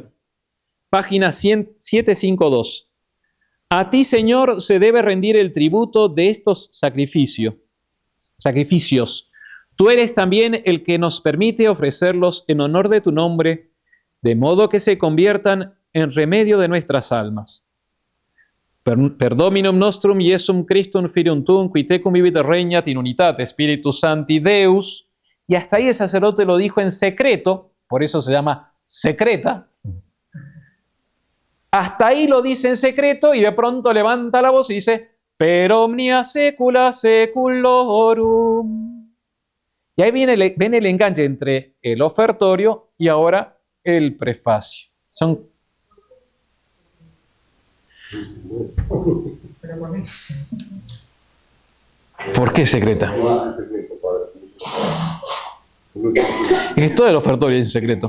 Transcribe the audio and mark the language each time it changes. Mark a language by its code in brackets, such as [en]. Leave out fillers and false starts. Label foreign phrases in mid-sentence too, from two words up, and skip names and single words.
[es] Página 752. A ti, Señor, se debe rendir el tributo de estos sacrificios. Tú eres también el que nos permite ofrecerlos en honor de tu nombre, de modo que se conviertan en remedio de nuestras almas. [la] Per Dominum nostrum Iesum Christum Filium tuum, qui tecum vivit et regnat in unitate Spiritus Sancti Deus. [es] Y hasta ahí el sacerdote lo dijo en secreto, por eso se llama secreta. Hasta ahí lo dice en secreto y de pronto levanta la voz y dice [la] per omnia secula seculorum. [es] Y ahí viene el enganche entre el ofertorio y ahora el prefacio. ¿Por qué secreta? Es todo el ofertorio en secreto.